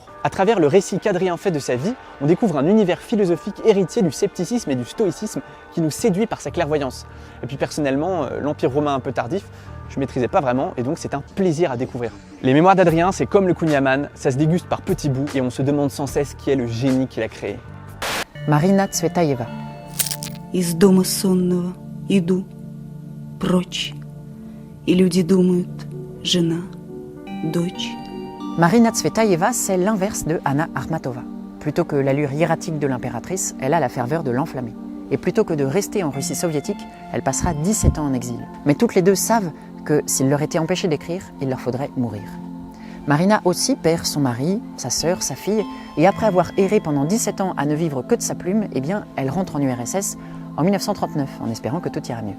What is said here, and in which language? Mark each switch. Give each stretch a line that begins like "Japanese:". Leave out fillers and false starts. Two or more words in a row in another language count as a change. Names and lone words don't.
French: À travers le récit qu'Adrien fait de sa vie, on découvre un univers philosophique héritier du scepticisme et du stoïcisme qui nous séduit par sa clairvoyance. Et puis personnellement, l'Empire romain un peu tardif, je ne maîtrisais pas vraiment et donc c'est un plaisir à découvrir. Les Mémoires d'Adrien, c'est comme le Kouign-Amann, ça se déguste par petits bouts et on se demande sans cesse qui est le génie qui l'a créé. Marina Tsvetaeva.
Russian: Из дома сонного иду прочь, и люди думают, жена, дочь.
French: Marina Tsvetaeva, c'est l'inverse de Anna Akhmatova. Plutôt que l'allure hiératique de l'impératrice, elle a la ferveur de l'enflammée. Et plutôt que de rester en Russie soviétique, elle passera 17 ans en exil. Mais toutes les deux savent que s'il leur était empêché d'écrire, il leur faudrait mourir. Marina aussi perd son mari, sa sœur, sa fille, et après avoir erré pendant 17 ans à ne vivre que de sa plume, eh bien, elle rentre en URSS en 1939, en espérant que tout ira mieux.